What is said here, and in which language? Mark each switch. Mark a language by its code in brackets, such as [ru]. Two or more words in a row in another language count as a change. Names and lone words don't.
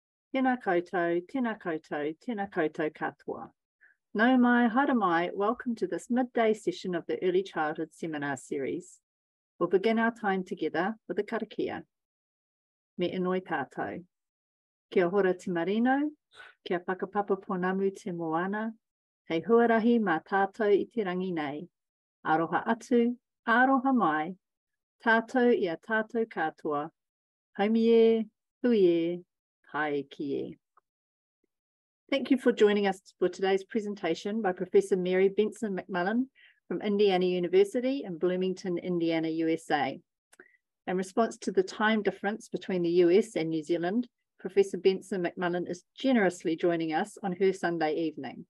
[mi] Tēnā koutou, tēnā koutou, tēnā koutou katoa. Nau mai, haere mai, [en] welcome to this midday session of the Early Childhood Seminar Series. We'll begin our time together with a karakia. [mi] Me inoi tātou. Kia hora te marino, kia whakapapa ponamu te moana, hei huarahi mā tātou I te rangi nei. Aroha atu, aroha mai, tātou I a tātou katoa, haumi e, hui e, hae ki e. [en] Thank you for joining us for today's presentation by Professor Mary Benson McMullen from Indiana University in Bloomington, Indiana, USA. In response to the time difference between the US and New Zealand, Professor Benson McMullen is generously joining us on her Sunday evening.